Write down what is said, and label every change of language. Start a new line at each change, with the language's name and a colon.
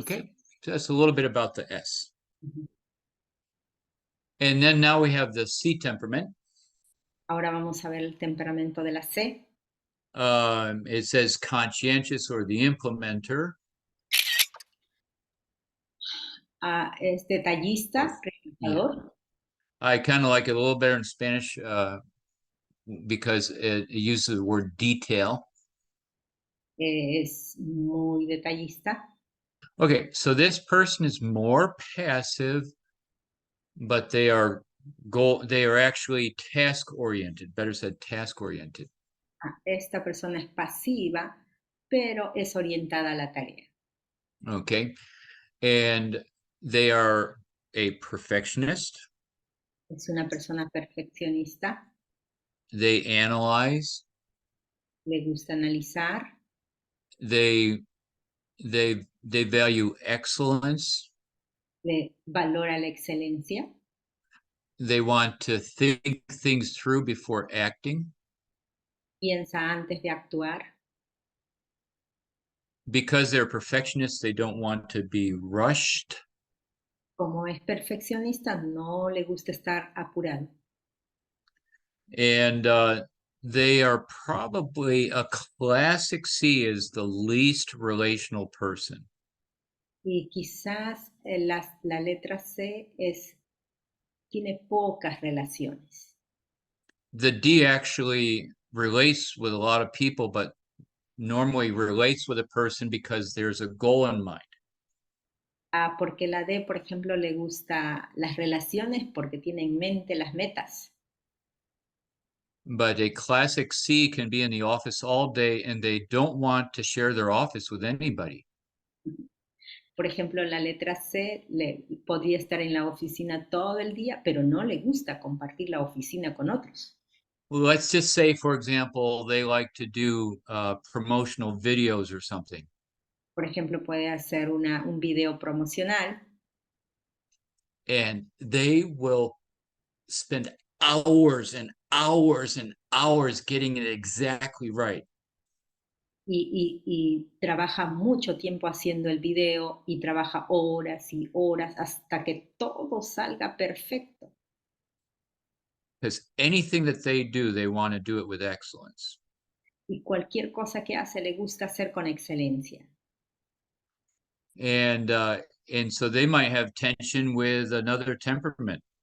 English: Okay, so that's a little bit about the S. And then now we have the C temperament.
Spanish: Ahora vamos a ver el temperamento de la C.
English: It says conscientious or the implementer.
Spanish: Es detallista, realizador.
English: I kind of like it a little better in Spanish because it uses the word detail.
Spanish: Es muy detallista.
English: Okay, so this person is more passive, but they are actually task-oriented. Better said, task-oriented.
Spanish: Esta persona es pasiva, pero es orientada a la tarea.
English: Okay, and they are a perfectionist.
Spanish: Es una persona perfeccionista.
English: They analyze.
Spanish: Le gusta analizar.
English: They value excellence.
Spanish: Le valora la excelencia.
English: They want to think things through before acting.
Spanish: Piensa antes de actuar.
English: Because they're perfectionists, they don't want to be rushed.
Spanish: Como es perfeccionista, no le gusta estar apurado.
English: And they are probably a classic C is the least relational person.
Spanish: Y quizás la letra C tiene pocas relaciones.
English: The D actually relates with a lot of people, but normally relates with a person because there's a goal in mind.
Spanish: Porque la D, por ejemplo, le gusta las relaciones porque tiene en mente las metas.
English: But a classic C can be in the office all day and they don't want to share their office with anybody.
Spanish: Por ejemplo, la letra C podría estar en la oficina todo el día, pero no le gusta compartir la oficina con otros.
English: Well, let's just say, for example, they like to do promotional videos or something.
Spanish: Por ejemplo, puede hacer un video promocional.
English: And they will spend hours and hours and hours getting it exactly right.
Spanish: Y trabaja mucho tiempo haciendo el video y trabaja horas y horas hasta que todo salga perfecto.
English: Because anything that they do, they want to do it with excellence.
Spanish: Y cualquier cosa que hace le gusta hacer con excelencia.
English: And so they might have tension with another temperament.